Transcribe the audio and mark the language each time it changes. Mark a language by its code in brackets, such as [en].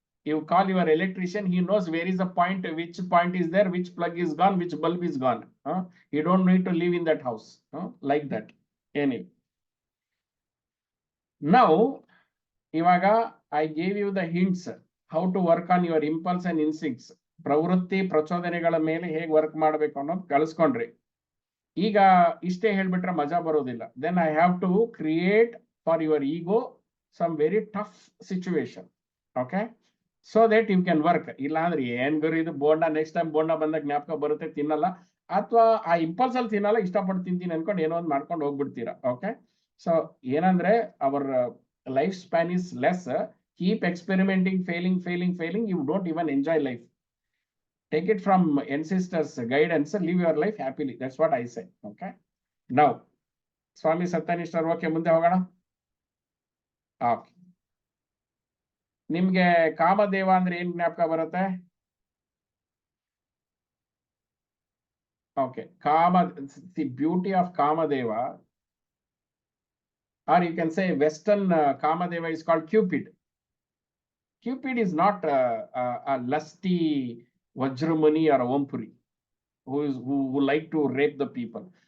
[en] You call your electrician, he knows where is the point, which point is there, which plug is gone, which bulb is gone. You don't need to live in that house. Like that. Anyway. Now, ivaga I gave you the hints how to work on your impulse and instincts. [kn] ಪ್ರವೃತ್ತಿ ಪ್ರಚೋದನೆಗಳ ಮೇಲೆ ಹೇಗೆ work ಮಾಡಬೇಕು ಅನ್ನೋದು ಕಲಿಸ್ಕೊಂಡ್ರಿ. ಈಗ ಇಷ್ಟೇ ಹೇಳ್ಬಿಟ್ರೆ ಮಜಾ ಬರೋದಿಲ್ಲ. [en] Then I have to create for your ego some very tough situation. Okay? So that you can work. [kn] ಇಲ್ಲ ಅಂದ್ರೆ ಏನ್ ಗುರು ಇದು ಬೋಂಡ, ನೆಕ್ಸ್ಟ್ ಟೈಮ್ ಬೋಂಡ ಬಂದಾಗ ಜ್ಞಾಪಕ ಬರುತ್ತೆ, ತಿನ್ನಲ್ಲ, ಅಥವಾ ಆ ಇಂಪಲ್ಸ್ ಅಲ್ಲಿ ತಿನ್ನಲ್ಲ, ಇಷ್ಟಪಟ್ಟು ತಿಂತೀನಿ ಅನ್ಕೊಂಡು ಏನೋ ಒಂದು ಮಾಡ್ಕೊಂಡು ಹೋಗ್ಬಿಡ್ತೀರಾ. [en] Okay, so ಏನಂದ್ರೆ our life span is less. Keep experimenting, failing, you don't even enjoy life. Take it from ancestors guidance, live your life happily. That's what I say. Okay, now [kn] Swami ಸತ್ಯನಿಷ್ಠರು. Okay, ಮುಂದೆ ಹೋಗೋಣ. Okay, ನಿಮ್ಗೆ ಕಾಮದೇವ ಅಂದ್ರೆ ಏನ್ ಜ್ಞಾಪಕ ಬರುತ್ತೆ? [en] Okay, the beauty of Kamadeva, or you can say Western Kamadeva is called Cupid. Cupid is not a lusty Vajramani or a Vampuri who like to rape the people.